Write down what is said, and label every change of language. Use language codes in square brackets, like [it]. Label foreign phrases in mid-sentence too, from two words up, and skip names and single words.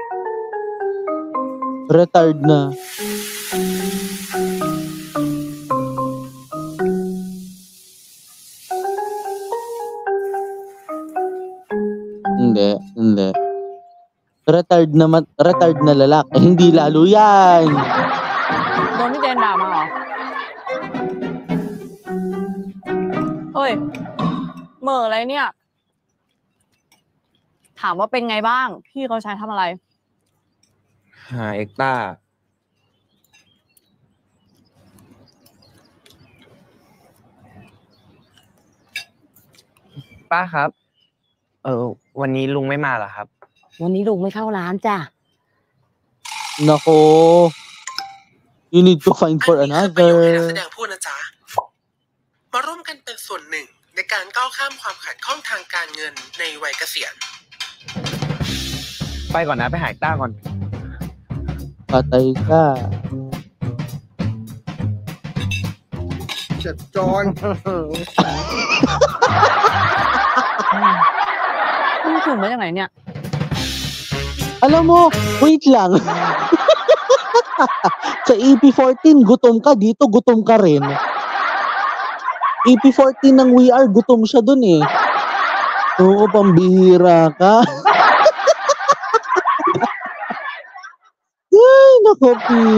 [tl] Retired na. Hindi. Retired na lalaki. Hindi lalo yan. [th] โดนพี่เจนด่ามาเหรอเฮ้ยเหม่ออะไรเนี่ย ถามว่าเป็นไงบ้าง พี่เขาใช้ทำอะไร หาเอ็กต้าป้าครับ วันนี้ลุงไม่มาเหรอครับ วันนี้ลุงไม่เข้าร้านจ้ะ [en] Nako. You need to find for [th] อันนี้คือประโยคที่นักแส [en] another. [th] ดงพูดนะจ๊ะ มาร่วมกันเป็นส่วนหนึ่งในการก้าวข้ามความขัดข้องทางการเงินในวัยเกษียณ ไปก่อนนะไปหาเอ็กต้าก่อน [tl] Patay ka. [th] จัดจอน มึงถึงมาจากไหนเนี่ย [tl] Alam mo, wait lang. Sa EP14, gutom ka. Dito, gutom ka rin. EP14 ng We Are, gutom siya dun eh. Oo, pambihira ka. Ay, naku, Pi.